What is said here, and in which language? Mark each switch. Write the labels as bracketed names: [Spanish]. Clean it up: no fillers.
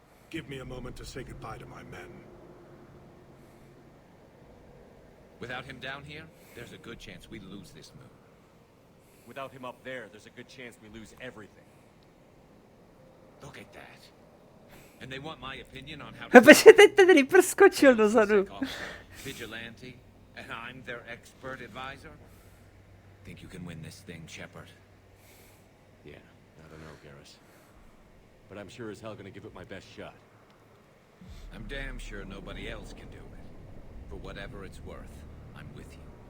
[English] Give me a moment to say goodbye to my men. Without him down here, there's a good chance we lose this move. Without him up there's a good chance we lose everything. Look at that. And they want my opinion on how to... [Czech] Protože teď ten Reaper skočil dozadu. [English] Vigilante, and I'm their expert advisor? Think you can win this thing, Shepard? Yeah, I don't know, Garrus. But I'm sure as hell gonna give it my best shot. I'm damn sure nobody else can do it. For whatever it's worth, I'm with you.